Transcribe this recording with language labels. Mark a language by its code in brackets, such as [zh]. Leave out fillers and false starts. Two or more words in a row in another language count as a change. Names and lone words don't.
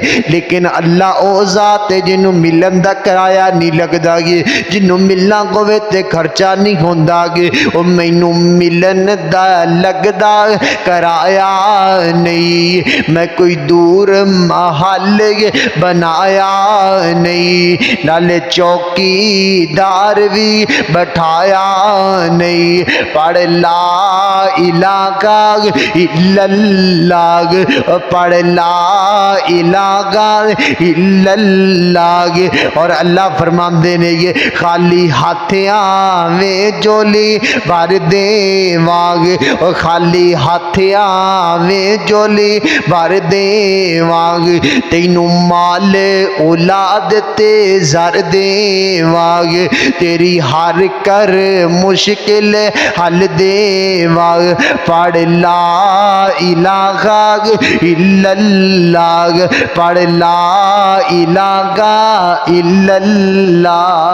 [pa] ਲੇਕਿਨ ਅੱਲਾਹ ਓ ਜ਼ਾਤ ਹੈ ਜਿੰਨੂ ਮਿਲਣ ਦਾ ਕਰਾਇਆ ਨਹੀਂ ਲਗਦਾ ਹੈ, ਜਿੰਨੂ ਮਿਲਣਾ ਹੋਵੇ ਤੇ ਖ਼ਰਚਾ ਨਹੀਂ ਹੋਂਦਾ ਕਿ ਓ ਮੈਨੂ ਮਿਲਣ ਦਾ ਲਗਦਾ ਕਰਾਇਆ ਨਹੀਂ। ਮੈਂ ਕੋਈ ਦੂਰ ਮਹਲ ਬਣਾਇਆ ਨਹੀਂ, ਨਾਲੇ ਚੌਕੀਦਾਰ ਭੀ ਬਿਠਾਇਆ ਨਹੀਂ। [ar] पढ़ لا إله إلا الله، पढ़ لا إله إلا الله। [pa] ਔਰ ਅੱਲਾਹ ਫ਼ਰਮਾਤੇ ਨੇ ਯੇ ਖ਼ਾਲੀ ਹਾਥੀਆਂ ਮੇਂ ਝੋਲੀ ਭਰ ਦੇਵਾਂਗੇ, ਔਰ ਖ਼ਾਲੀ ਹਾਥੀਆਂ ਮੇਂ ਝੋਲੀ ਭਰ ਦੇਵਾਂਗੇ। ਤੈਨੂ ਮਾਲ ਔਲਾਦ ਤੇ ਜ਼ਰ ਦੇਵਾਂਗੇ, ਤੇਰੀ ਹਰ ਕਰ ਮੁਸ਼ਕਿਲ ਹੱਲ ਦੇਵਾਂਗੇ। [ar] पढ़ لا إله إلا الله، पढ़ لا إله إلا الله।